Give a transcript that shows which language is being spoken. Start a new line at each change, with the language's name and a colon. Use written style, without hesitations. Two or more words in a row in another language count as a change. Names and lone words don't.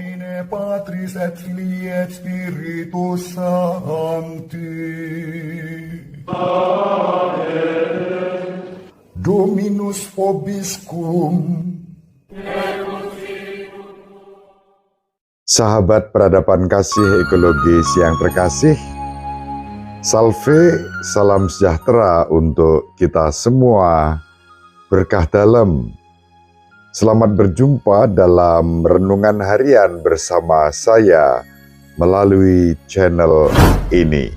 Latin: Patris et Filii et Spiritus Sancti. Amen. Dominus vobiscum.
Indonesian: Sahabat peradaban kasih ekologis yang terkasih, salve, salam sejahtera untuk kita semua, berkah dalam. Selamat berjumpa dalam renungan harian bersama saya melalui channel ini.